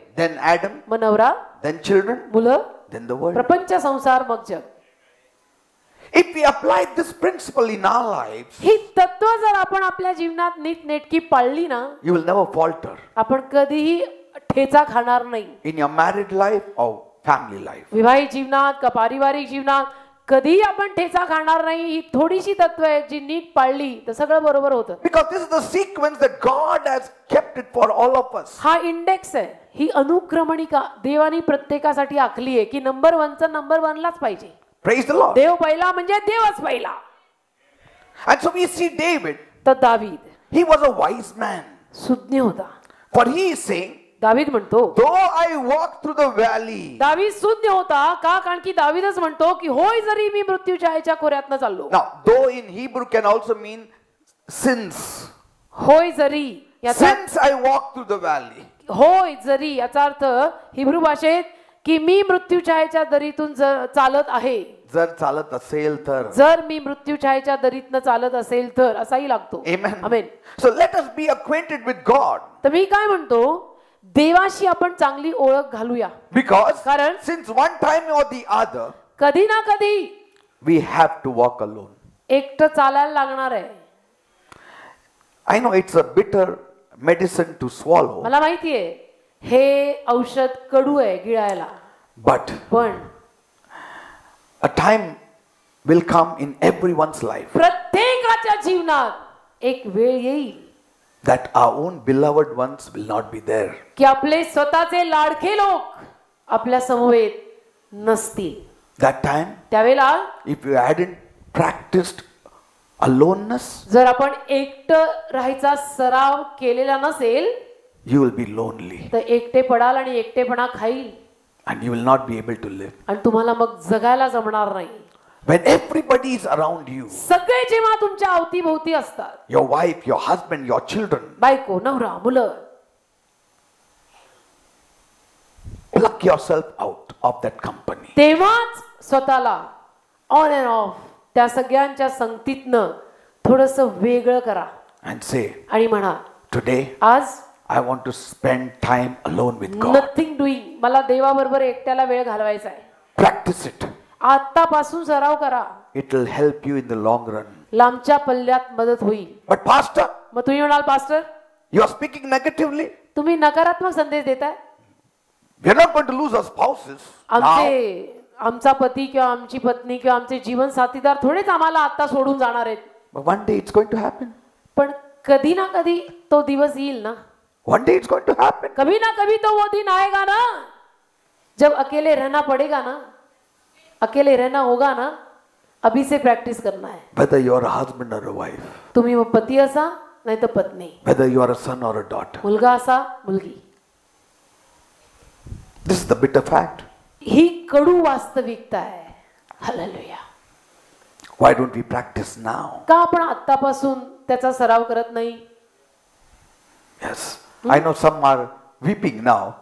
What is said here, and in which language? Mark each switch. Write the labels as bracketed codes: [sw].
[en] Then Adam. [mr] मग नवरा, [en] Then children. [mr] मुलं, [en] Then the world. [mr] प्रपंच संसार, मग जग. [en] If we apply this principle in our lives, [mr] ही तत्व जर आपण आपल्या जीवनात नीटनेटकी पाळली ना, [en] you will never falter [mr] आपण कधीही ठेचा खाणार नाही. [en] in your married life or family life. [mr] विवाहित जीवनात का पारिवारिक जीवनात कधीही आपण ठेचा खाणार नाही. ही थोडीशी तत्व आहे जी नीट पाळली तर सगळं बरोबर होतं. [en] Because this is the sequence that God has kept it for all of us. [mr] हा इंडेक्स आहे, ही अनुक्रमणिका देवानी प्रत्येकासाठी आखली आहे की नंबर 1चा नंबर 1लाच पाहिजे. [en] Praise the Lord. [mr] देव पहिला म्हणजे देवच पहिला. [en] And so we see David, [mr] तर दावीद [en] he was a wise man. [mr] सुज्ञ होता. [en] For he is saying, [mr] दावीद म्हणतो, [en] though I walk through the valley. [mr] दावीद सुज्ञ होता का? कारण की दावीदच म्हणतो की होय जरी मी मृत्यूच्या याच्या खोऱ्यातनं चाललो. [en] Now, though in Hebrew can also mean sins. [mr] होय जरी याचा [en] Since I walk through the valley. [mr] होय जरी याचा अर्थ हिब्रू भाषेत की मी मृत्यूछायेच्या दरीतून चालत आहे. जर चालत असेल तर. जर मी मृत्यूछायेच्या दरीतनं चालत असेल तर असाही लागतो. [en] Amen. [mr] Amen. [en] So let us be acquainted with God. [mr] तर मी काय म्हणतो, देवाशी आपण चांगली ओळख घालूया. [en] Because [mr] कारण [en] since one time or the other, [mr] कधी ना कधी [en] we have to walk alone. [mr] एकटं चालायला लागणार आहे. [en] I know it's a bitter medicine to swallow. [mr] मला माहितीये हे औषध कडू आहे गिळायला. [en] But [mr] पण [en] a time will come in everyone's life [mr] प्रत्येकाच्या जीवनात एक वेळ येईल [en] that our own beloved ones will not be there. [mr] की आपले स्वतःचे लाडके लोक आपल्या समवेत नसतील. [en] That time, [mr] त्यावेळेला [en] if you hadn't practiced aloneness, [mr] जर आपण एकटं राहायचा सराव केलेला नसेल [en] you will be lonely [mr] तर एकटे पडाल आणि एकटेपणा खाईल [en] and you will not be able to live. [mr] आणि तुम्हाला मग जगायला जमणार नाही. [en] When everybody is around you, [mr] सगळे जेव्हा तुमच्या अवतीभोवती असतात, [en] your wife, your husband, your children, [mr] बायको, नवरा, मुलं, [en] pluck yourself out of that company. [mr] तेव्हाच स्वतःला [en] on and off [mr] त्या सगळ्यांच्या संगतीतनं थोडंसं वेगळं करा [en] And say, [mr] आणि म्हणा, [en] today [mr] आज [en] I want to spend time alone with God. Nothing doing, [mr] मला देवाबरोबर एकट्याला वेळ घालवायचा आहे. [en] Practice it. [mr] आतापासून सराव करा. [en] It will help you in the long run. [mr] लांबच्या पल्ल्यात मदत होईल. [en] But pastor, [mr] मग तुम्ही म्हणाल, pastor [en] you are speaking negatively. [mr] तुम्ही नकारात्मक संदेश देताय. [en] We are not going to lose our spouses now. [mr] आमचा पती किंवा आमची पत्नी किंवा आमचे जीवन साथीदार थोडेच आम्हाला आता सोडून जाणार आहेत. [en] But one day it's going to happen. [mr] पण कधी ना कधी तो दिवस येईल ना. [en] One day it's going to happen. [hi] कभी ना कभी तो वो दिन आएगा ना जब अकेले रहना पड़ेगा ना, अकेले रहना होगा ना. अभी से प्रैक्टिस करना है. [en] Whether you are a husband or a wife, [mr] तुम्ही मग पती असा नाही तर पत्नी, [en] whether you are a son or a daughter. [mr] मुलगा असा मुलगी. [en] This is the bitter fact. [mr] ही कडू वास्तविकता आहे. Hallelujah. [en] Why don't we practice now? [mr] का आपण आतापासून त्याचा सराव करत नाही? [en] Yes. I know some are weeping now.